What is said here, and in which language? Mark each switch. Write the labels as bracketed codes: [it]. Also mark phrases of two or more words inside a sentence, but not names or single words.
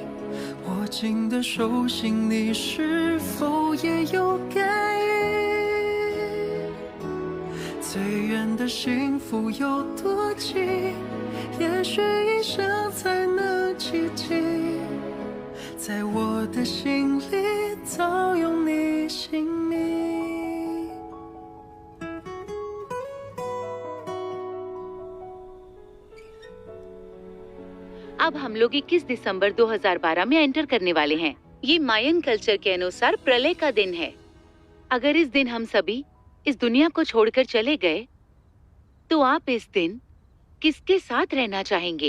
[zh] 握紧的手心，你是否也有感应？最远的幸福有多近？也许一生才能企及。在我的心里，早有你姓名。 [hi] अब हम लोग 21 दिसंबर 2012 में एंटर करने वाले हैं। ये [en] Mayan culture [hi] के अनुसार प्रलय का दिन है। अगर इस दिन हम सभी इस दुनिया को छोड़कर चले गए, तो आप इस दिन किसके साथ रहना चाहेंगे?